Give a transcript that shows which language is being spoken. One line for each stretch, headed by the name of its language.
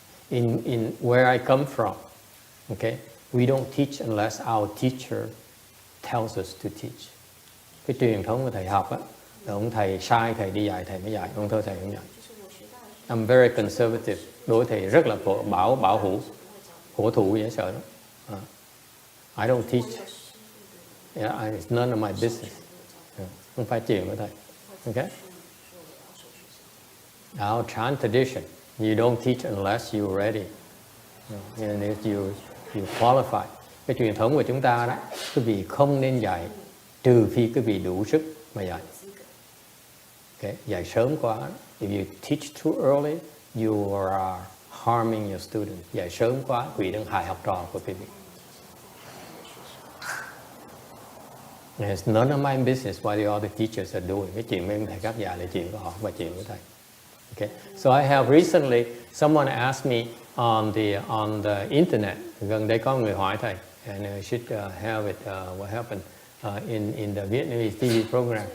English: In where I come from, okay, we don't teach unless our teacher tells us to teach.
Vietnamese: Cái truyền thống của thầy học á, là ông thầy sai thầy đi dạy thầy mới dạy, ông thầy không dạy.
English: I'm very conservative.
Vietnamese: Đối thầy rất là bảo thủ, cổ thụ dễ sợ lắm.
English: I don't teach. Yeah, it's none of my business.
Vietnamese: Không phải chuyện của thầy.
English: Okay? Our Chan tradition, you don't teach unless you're ready. And if you qualify.
Vietnamese: Cái truyền thống của chúng ta đó, quý vị không nên dạy trừ khi quý vị đủ sức mà dạy. Okay? Dạy sớm quá.
English: If you teach too early, you are harming your student.
Vietnamese: Dạy sớm quá, quý vị đang hại học trò của quý vị.
English: It's none of my business what the other teachers are doing.
Vietnamese: Cái chuyện mấy thầy các dạy là chuyện của họ và chuyện của thầy.
English: Okay. So I have recently someone asked me on the internet.
Vietnamese: Gần đây có người hỏi thầy,
English: and I should have it. What happened in the Vietnamese TV program?